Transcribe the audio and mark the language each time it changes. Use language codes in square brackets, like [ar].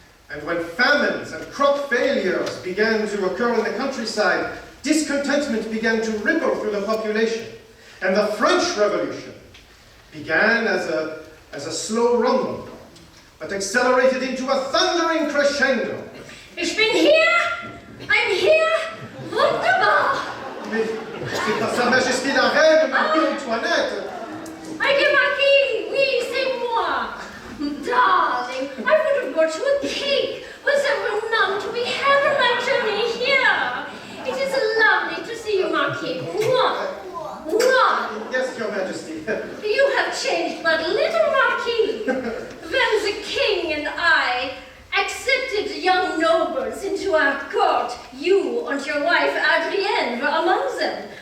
[en] And when famines and crop failures began to occur in the countryside, discontentment began to ripple through the population. And the French Revolution began as a slow rumble, but accelerated into a thundering crescendo. [de] Ich bin hier! [en] I'm here! [de] Wunderbar! [fr] Mais c'est pas Sa Majesté la Reine, Marie-Antoinette! Aïe, Marquis! Oui, c'est moi! [en] Darling, I would have brought you a cake. Was there none to be had on my journey here? It is lovely to see you, Marquis. Mwah! Mwah! Yes, Your Majesty. You have changed but little, Marquis. When the king and I accepted young nobles into our court, you and your wife Adrienne were among them.